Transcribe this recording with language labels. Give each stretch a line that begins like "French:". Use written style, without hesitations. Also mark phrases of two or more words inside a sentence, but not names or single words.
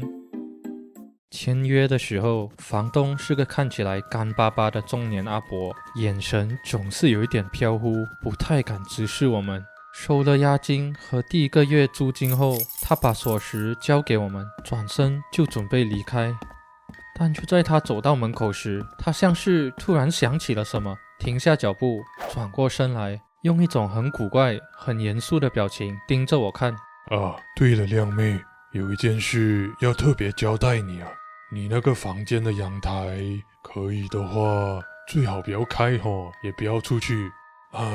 Chinese: 簽約的時候，房東是個看起來乾巴巴的中年阿伯，眼神總是有一點飄忽，不太敢直視我們。收了押金和第一個月租金後，他把鎖匙交給我們，轉身就準備離開。但就在他走到門口時，他像是突然想起了什麼，停下腳步，轉過身來，用一種很古怪、很嚴肅的表情盯着我看。啊，对了，亮妹，有一件事要特別交代你啊，你那個房間的陽台，可以的話，最好不要開齁，也不要出去啊。